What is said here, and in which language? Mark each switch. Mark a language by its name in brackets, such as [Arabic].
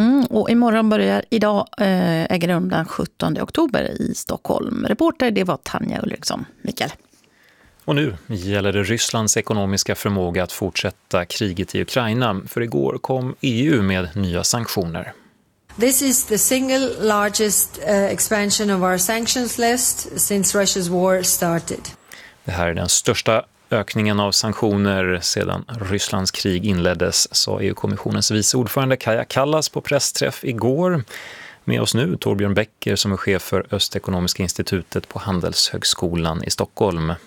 [Swedish] Och imorgon börjar idag äga rum den 17 oktober i Stockholm. Reporter det var Tanja Ulriksson. Mikael. Och nu gäller det Rysslands ekonomiska förmåga att fortsätta kriget i Ukraina, för igår kom EU med nya sanktioner. [English] This is the single largest expansion of our sanctions list since Russia's war started. [Swedish] Det här är den största ökningen av sanktioner sedan Rysslands krig inleddes, sa EU-kommissionens vice ordförande Kaja Kallas på pressträff igår. Med oss nu Torbjörn Becker som är chef för Östekonomiska institutet på Handelshögskolan i Stockholm.